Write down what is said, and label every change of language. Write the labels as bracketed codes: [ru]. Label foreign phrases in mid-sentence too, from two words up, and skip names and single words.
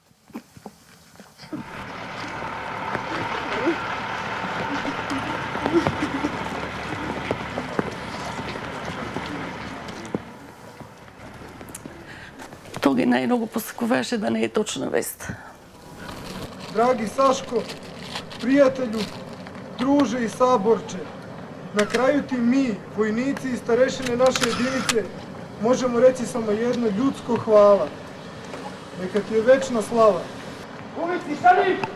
[mk] Тоги најмногу посакуваше да не е точна вест. [sr] Драги Сашко, пријателju, друже и саборче, на крају ти ми, војници и старешине наше единице, можемо речи само едно ljudsko hvala. Neka ti je večna slava. Ulici, stani!